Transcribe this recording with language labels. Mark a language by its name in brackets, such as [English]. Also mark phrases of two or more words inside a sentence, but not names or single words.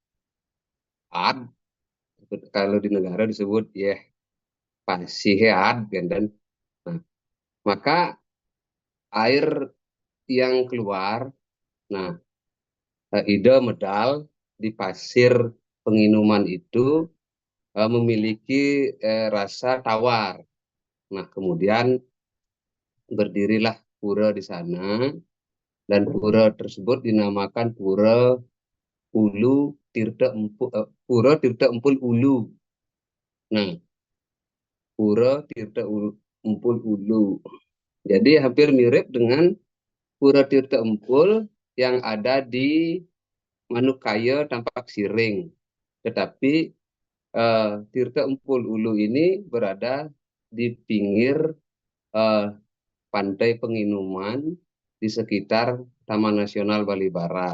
[Indonesian] kalau di negara disebut ya pasihead dan nah, maka air yang keluar, nah ide medal di pasir penginuman itu memiliki rasa tawar. Nah, kemudian berdirilah pura di sana dan pura tersebut dinamakan Pura Tirta Empul Ulu. Nah, Pura Tirta Empul Ulu. Jadi hampir mirip dengan Pura Tirta Empul yang ada di Manukaya Tampak Siring. Tetapi Tirta Empul Ulu ini berada di pinggir pantai penginuman di sekitar Taman Nasional Bali Barat.